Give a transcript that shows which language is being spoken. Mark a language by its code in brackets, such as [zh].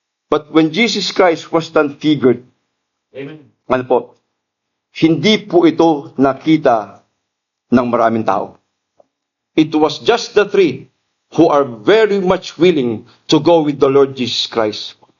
[en] But when Jesus Christ was transfigured, Amen. [tl] ano po, hindi po ito nakita ng maraming tao. [en] It was just the 3 who are very much willing to go with the Lord Jesus Christ.